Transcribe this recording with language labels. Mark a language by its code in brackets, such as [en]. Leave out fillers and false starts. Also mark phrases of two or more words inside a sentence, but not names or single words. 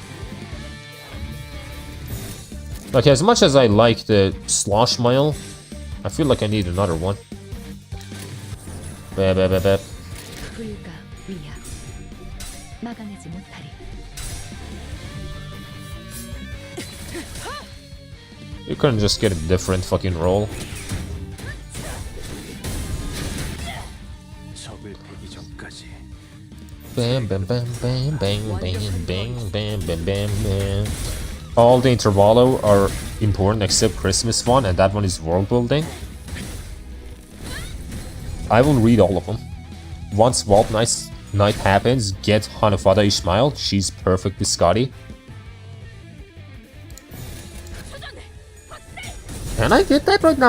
[en] Like, as much as I like the 𝒊𝒏𝒚, I feel like I need another one. You couldn't just get a different fucking role. Bam bam bam bam bang bang bang bam bam bam bam. All the Invtervallo are important except Christmas one, and that one is world building. I will read all of them. Once Vault Night happens, get Hanufada Ishmael. She's perfect biscotti. Can I get that right now?